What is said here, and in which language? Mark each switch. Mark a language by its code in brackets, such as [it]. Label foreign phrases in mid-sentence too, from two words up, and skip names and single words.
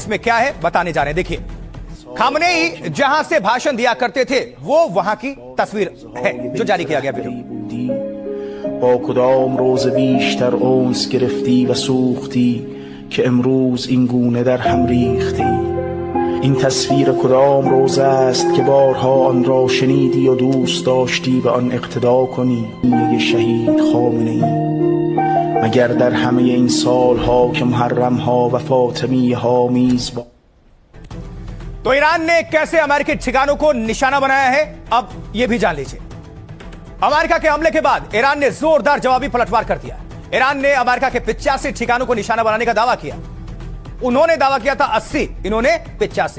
[hi] इसमें क्या है बताने जा रहे हैं। देखिए, खामनेई जहां से भाषण दिया करते थे वो वहां की तस्वीर है जो जारी किया गया वीडियो। [fa] با کدام روز بیشتر اونس گرفتی و سوختی که امروز این گونه در هم ریختی این تصویر کدام روز است که بارها آن را شنیدی و دوست داشتی به آن اقتدا کنی یک شهید خامنه‌ای مگر در همه این سالها که محرمها و فاطمی ها میزبان। [hi] तो ईरान ने कैसे अमेरिकी ठिकानों को निशाना बनाया है अब यह भी जान लीजिए। अमेरिका के हमले के बाद ईरान ने जोरदार जवाबी पलटवार कर दिया। ईरान ने अमेरिका के 85 ठिकानों को निशाना बनाने का दावा किया। उन्होंने दावा किया था 80, इन्होंने 85।